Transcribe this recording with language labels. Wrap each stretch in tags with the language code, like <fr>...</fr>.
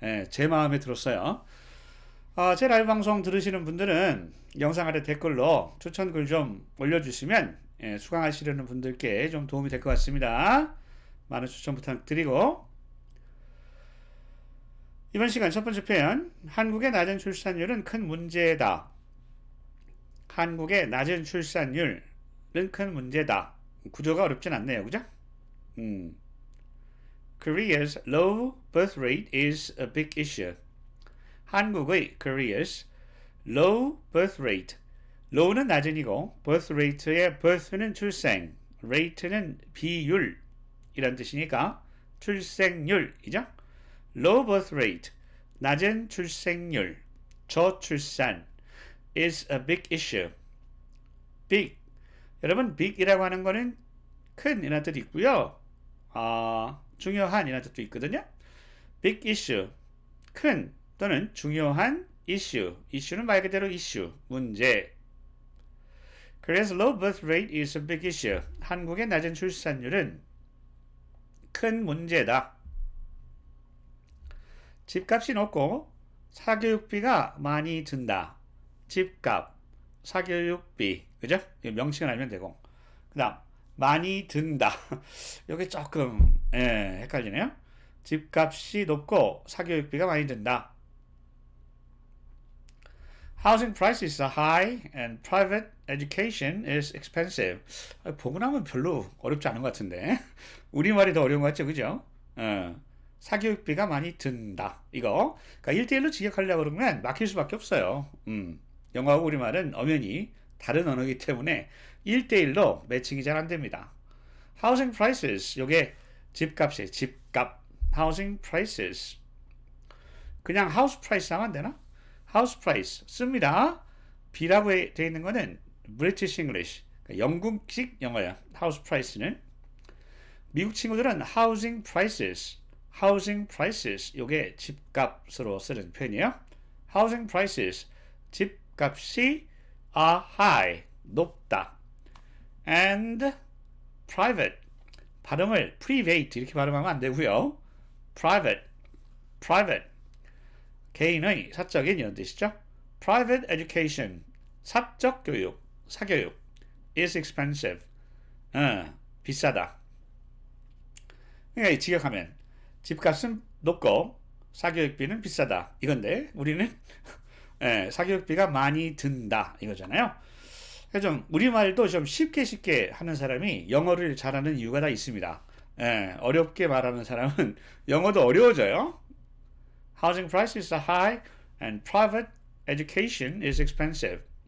<ko>제 마음에 들었어요. 제 라이브 방송 들으시는 분들은 영상 아래 댓글로 추천글 좀 올려주시면 수강하시려는 분들께 좀 도움이 될 것 같습니다. 많은 추천 부탁드리고, 이번 시간 첫 번째 표현, 한국의 낮은 출산율은 큰 문제다. 한국의 낮은 출산율은 큰 문제다. 구조가 어렵진 않네요. 그죠?</ko> <en>Korea's low birth rate is a big issue. Korea's low birth rate.</en> <ko>low는 낮은이고 birth rate의 birth는 출생, rate는 비율 이란 뜻이니까 출생률이죠.</ko> <en>low birth rate,</en> <ko>낮은 출생률, 저출산</ko> <en>is a big issue.</en> <ko>big, 여러분 big이라고 하는 거는 큰 이라는 뜻이 있고요. 중요한 이라는 뜻도 있거든요. big issue, 큰 또는 중요한 issue, issue는 말 그대로 issue, 문제.</ko> <en>그래서 low birth rate is a big issue.</en> <ko>한국의 낮은 출산율은 큰 문제다. 집값이 높고 사교육비가 많이 든다. 집값, 사교육비, 그죠? 명칭을 알면 되고. 그 다음, 많이 든다. 여기 조금 헷갈리네요. 집값이 높고 사교육비가 많이 든다.</ko> <en>Housing prices are high and private education is expensive.</en> <ko>보고 나면 별로 어렵지 않은 것 같은데. 우리말이 더 어려운 것 같죠, 그죠? 사교육비가 많이 든다. 이거. 그러니까 1대1로 직역하려고 그러면 막힐 수밖에 없어요. 영어하고 우리말은 엄연히 다른 언어이기 때문에 1대1로 매칭이 잘 안 됩니다. Housing prices. 요게 집값이에요. 집값.</ko> <en>Housing prices.</en> <ko>그냥 house price 하면 안 되나?</ko> <en>house price 씁니다.</en> <ko>B라고 되어 있는 거는 British English. 그러니까 영국식 영어야. house price는. 미국 친구들은</ko> <en>housing prices. housing prices,</en> <ko>요게 집값으로 쓰는 표현이에요.</ko> <en>housing prices,</en> <ko>집값이</ko> <en>are high,</en> <ko>높다. and private, 발음을 private 이렇게 발음하면 안 되고요. private, 개인의, 사적인 이런 뜻이죠.</ko> <en>private education,</en> <ko>사적 교육, 사교육</ko> <en>is expensive,</en> <ko>비싸다. 그러니까 직역하면 집값은 높고 사교육비는 비싸다 이건데, 우리는 사교육비가 많이 든다 이거잖아요. 그래서 좀 우리말도 좀 쉽게 하는 사람이 영어를 잘하는 이유가 다 있습니다. 어렵게 말하는 사람은 영어도 어려워져요.</ko> <en>Housing prices are high and private education is expensive.</en>